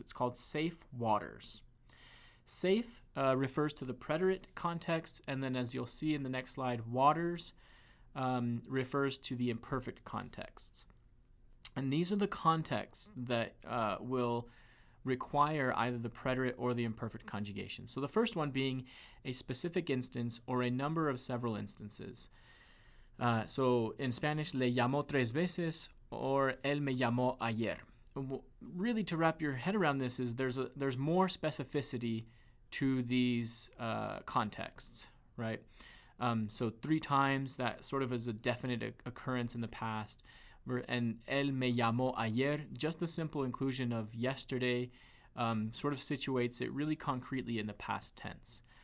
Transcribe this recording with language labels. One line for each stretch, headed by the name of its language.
English: It's called SAFE WATERS. SAFE refers to the preterit context, and then as you'll see in the next slide, WATERS refers to the imperfect contexts. And these are the contexts that will require either the preterit or the imperfect conjugation. So the first one being a specific instance or a number of several instances. So in Spanish,
Spanish: le llamó 3 veces
English: or
Spanish: él me llamó ayer.
English: Really, to wrap your head around this is there's more specificity to these contexts, right? So 3 times, that sort of is a definite occurrence in the past. And
Spanish: él me llamó ayer,
English: just the simple inclusion of yesterday sort of situates it really concretely in the past tense.